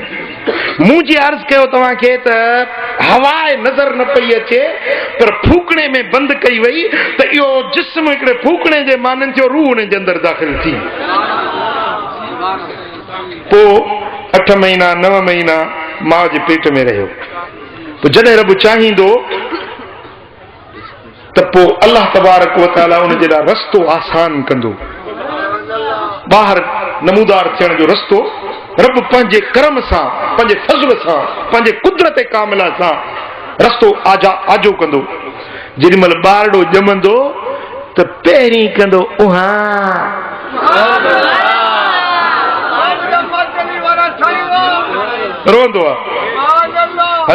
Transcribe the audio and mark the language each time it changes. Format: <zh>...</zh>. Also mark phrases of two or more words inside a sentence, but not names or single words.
<sd>मूं जी अर्ज़ कयो तव्हांखे त हवा नज़र न पई अचे, पर फूकणे में बंदि कई वई त इहो जिस्म हिकिड़े फूकणे जे माननि थियो, रूह उन जे अंदरि दाख़िल थी। पोइ 8 महीना 9 महीना मां जे पेट में रहियो। पोइ जॾहिं रब चाहींदो त पोइ</sd> <ar>الله تبارك وتعالى</ar> <sd>उन जे लाइ रस्तो आसान कंदो। ॿाहिरि नमूदार थियण जो रस्तो रब पंहिंजे करम सां, पंहिंजे फज़ल सां, पंहिंजे कुदरत कामिला सां रस्तो आजो कंदो। जेॾीमहिल ॿारड़ो ॼमंदो त पहिरीं कंदो उहा, रोंदो आहे।</sd>